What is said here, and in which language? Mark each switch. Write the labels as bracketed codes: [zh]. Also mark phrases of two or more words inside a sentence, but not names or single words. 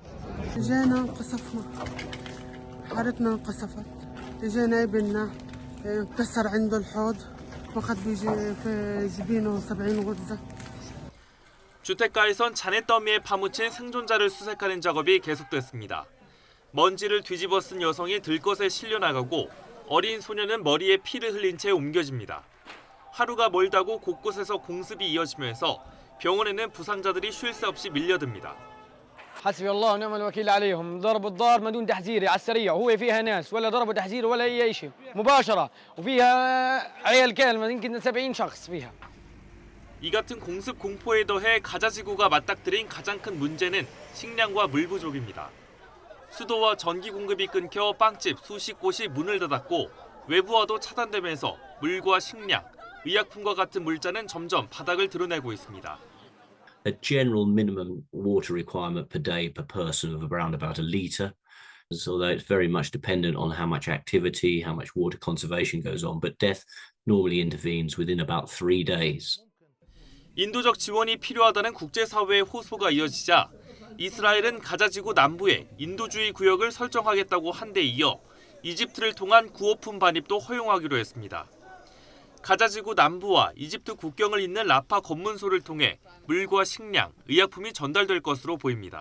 [ko] 주택가에선 잔해 더미에 파묻힌 생존자를 수색하는 작업이 계속됐습니다. 먼지를 뒤집어 쓴 여성이 들것에 실려 나가고 어린 소녀는 머리에 피를 흘린 채 옮겨집니다. 하루가 멀다고 곳곳에서 공습이 이어지면서 병원에는 부상자들이 쉴 새 없이 밀려듭니다. [ar] حسبي الله ونعم الوكيل عليهم ضربوا الدار ما دون تحذير على السريع وهو فيها ناس ولا ضربوا تحذير ولا اي شيء مباشره وفيها عيال كامل يمكن 70 شخص فيها. [ko] 이 같은 공습 공포에 더해 가자지구가 맞닥뜨린 가장 큰 문제는 식량과 물 부족입니다. 수도와 전기 공급이 끊겨 빵집 수십 곳이 문을 닫았고 외부와도 차단되면서 물과 식량, 의약품과 같은 물자는 점점 바닥을 드러내고 있습니다. [en] A general minimum water requirement per day per person of around about a litre. So it's very much dependent on how much activity, how much water conservation goes on. But death normally intervenes within about 3 days. [ko] 인도적 지원이 필요하다는 국제사회의 호소가 이어지자 이스라엘은 가자지구 남부에 인도주의 구역을 설정하겠다고 한 데 이어 이집트를 통한 구호품 반입도 허용하기로 했습니다. 가자지구 남부와 이집트 국경을 잇는 라파 검문소를 통해 물과 식량, 의약품이 전달될 것으로 보입니다.